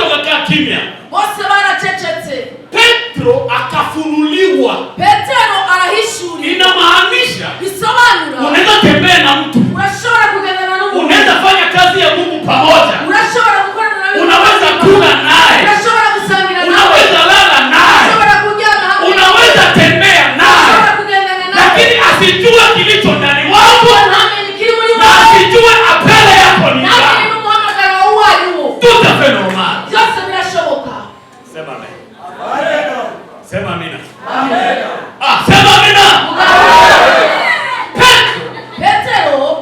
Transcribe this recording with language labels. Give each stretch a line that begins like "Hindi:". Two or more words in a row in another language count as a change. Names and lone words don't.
Swahili: wakakaa kimya.
Rundi: bose baracecetse.
Swahili: Petro akafunuliwa.
Rundi: Petero arahishuriwe.
Swahili: Inamaanisha
Rundi: bisobanura
Swahili: unaweza tembea na mtu,
Rundi: urashobora kugendana n'umuntu,
Swahili: unaweza fanya kazi ya Mungu pamoja,
Rundi: urashobora gukorana nawe,
Swahili: unaweza kula naye,
Rundi: urashobora gusangira nawe,
Swahili: unaweza lala naye,
Rundi: urashobora kuryama nawe,
Swahili: unaweza tembea naye,
Rundi: urashobora kugendana nawe,
Swahili: lakini asijue kilicho ndani wako na asijue apele yako ni gani.
French: Tout à fait normal.
Swahili: Sema amen. Sema amina. Sema amina. Petero